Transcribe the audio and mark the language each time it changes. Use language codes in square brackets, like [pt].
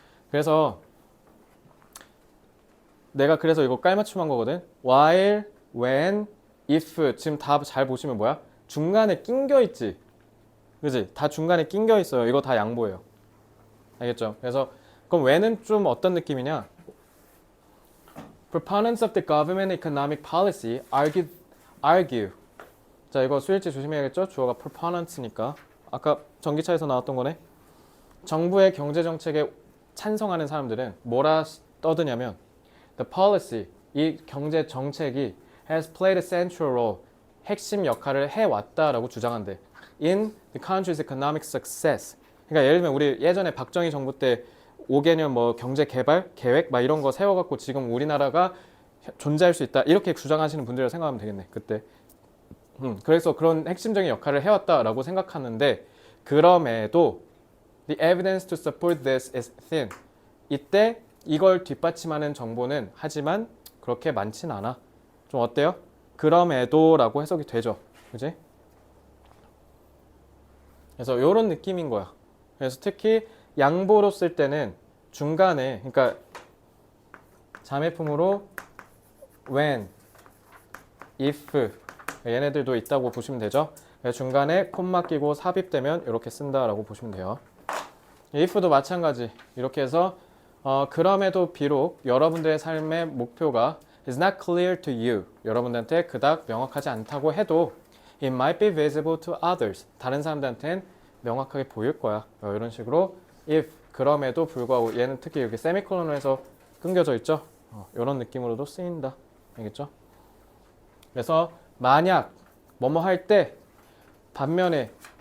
[ko] 그래서 내가 그래서 이거 깔맞춤한 거거든. while, when, if 지금 다 잘 보시면 뭐야? 중간에 낑겨 있지. 그지? 다 중간에 낑겨 있어요. 이거 다 양보예요. 알겠죠? 그래서 그럼 when은 좀 어떤 느낌이냐? [en] Proponents of the government economic policy argue. [ko] 자 이거 수일치 조심해야겠죠? 주어가 proponents니까. 아까 전기차에서 나왔던 거네. 정부의 경제 정책에 찬성하는 사람들은 뭐라 떠드냐면 [en] the policy, [ko] 이 경제 정책이 [en] has played a central role, [ko] 핵심 역할을 해왔다라고 주장한대. [en] in the country's economic success. [ko] 그러니까 예를 들면 우리 예전에 박정희 정부 때 5개년 뭐 경제 개발 계획 막 이런 거 세워갖고 지금 우리나라가 존재할 수 있다 이렇게 주장하시는 분들을 생각하면 되겠네 그때. 그래서 그런 핵심적인 역할을 해왔다라고 생각하는데 그럼에도 [en] the evidence to support this is thin. [ko] 이때 이걸 뒷받침하는 정보는 하지만 그렇게 많진 않아. 좀 어때요? 그럼에도라고 해석이 되죠. 그지? 그래서 이런 느낌인 거야. 그래서 특히 양보로 쓸 때는 중간에 그러니까 자매품으로 when, if 얘네들도 있다고 보시면 되죠. 중간에 콤마 끼고 삽입되면 이렇게 쓴다라고 보시면 돼요. if도 마찬가지. 이렇게 해서 그럼에도 비록 여러분들의 삶의 목표가 [en] is not clear to you. [ko] 여러분들한테 그닥 명확하지 않다고 해도 [en] it might be visible to others. [ko] 다른 사람들한테는 명확하게 보일 거야. 이런 식으로 if 그럼에도 불구하고 얘는 특히 이렇게 세미콜론으로 해서 끊겨져 있죠. 이런 느낌으로도 쓰인다. 알겠죠? 그래서 만약 뭐뭐 할 때 반면에